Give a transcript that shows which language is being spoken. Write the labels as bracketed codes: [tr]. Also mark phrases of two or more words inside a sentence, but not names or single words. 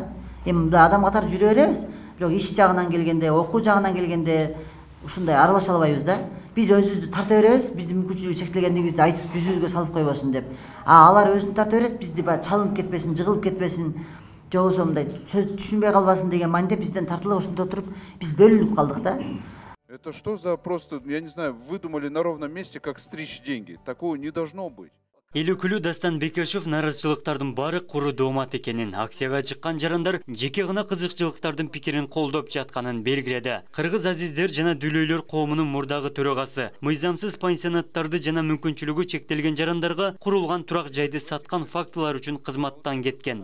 [ky] Эми адам катары жүрө беребиз, бирок иш жагынан келгенде, окуу жагынан келгенде ушундай аралаша албайбыз да. Биз өзүбүздү тарта беребиз, биздин мүмкүнчүлүгү чектелгендигибизди айтып жүзүбүзгө салып койбосун деп. Алар өзүн тарта берет, бизди чалынып кетпесин, жыгылып кетпесин, же болбосо мындай сөз түшүнбөй калбасын деген мааниде бизден тартылып ошондо отуруп, биз бөлүнүп калдык да. [ru] Это что за просто, я не знаю, выдумали на ровном месте, как стричь деньги? Такого не должно быть. [ky] Эл өкүлү Дастан Бекешев нааразычылыктардын баары куру доомат экенин, акцияга чыккан жарандар жеке гана кызыкчылыктардын пикирин колдоп жатканын белгиледи. Кыргыз азиздер жана дүлөйлөр коомунун мурдагы төрагасы мыйзамсыз пансионаттарды жана мүмкүнчүлүгү чектелген жарандарга курулган турак жайды саткан фактылар үчүн кызматтан кеткен.